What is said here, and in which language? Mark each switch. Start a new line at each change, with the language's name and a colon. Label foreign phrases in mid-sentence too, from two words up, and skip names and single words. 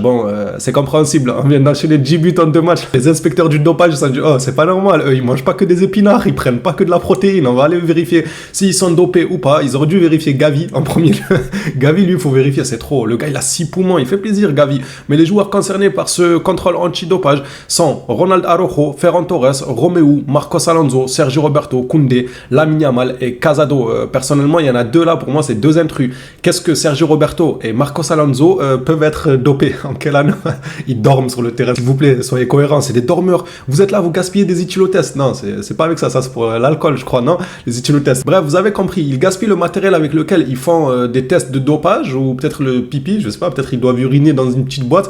French: Bon, c'est compréhensible. On vient d'enchaîner 10 buts en 2 matchs. Les inspecteurs du dopage, ça dit, oh, c'est pas normal. Eux, ils mangent pas que des épinards, ils prennent pas que de la protéine. On va aller vérifier s'ils sont dopés ou pas. Ils auraient dû vérifier Gavi en premier lieu. Gavi, lui, il faut vérifier, c'est trop. Le gars, il a 6 poumons, il fait plaisir, Gavi. Mais les joueurs concernés par ce contrôle antidopage sont Ronald Araujo, Ferran Torres, Romeu, Marcos Alonso, Sergio Roberto, Koundé, Lamine Yamal et Casado. Personnellement, il y en a 2 là, pour moi, c'est 2 intrus. Qu'est-ce que Sergio Roberto et Marcos Alonso peuvent être dopés? En quelle année? Ils dorment sur le terrain. S'il vous plaît, soyez cohérents, c'est des dormeurs. Vous êtes là, vous gaspillez des éthylotests. Non, c'est pas avec ça, ça c'est pour l'alcool, je crois, non? Les éthylotests. Bref, vous avez compris, ils gaspillent le matériel avec lequel ils font des tests de dopage ou peut-être le pipi, je sais pas, peut-être ils doivent uriner dans une petite boîte.